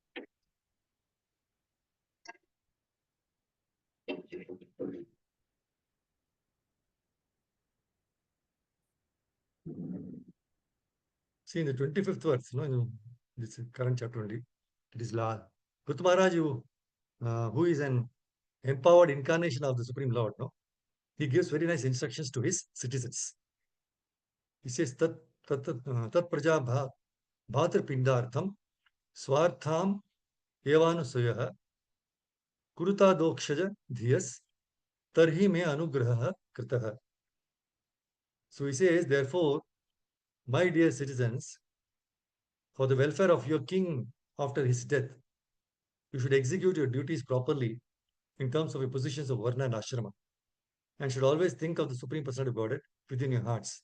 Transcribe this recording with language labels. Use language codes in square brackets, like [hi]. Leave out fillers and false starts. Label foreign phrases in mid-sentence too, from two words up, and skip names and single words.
[en] See, in the 25th verse, in this current chapter only, it is La. Prithu Maharaj, who is an empowered incarnation of the Supreme Lord, no? He gives very nice instructions to his citizens. He says, [sa] Tat praja bhatar pindartham swartham evanusuyah kuruta dokshaja dhiyas tarhi me anugraha kritaha. [en] So he says, therefore, my dear citizens, for the welfare of your king after his death, you should execute your duties properly in terms of your positions of Varna and Ashrama, and should always think of the Supreme Personality of Godhead within your hearts.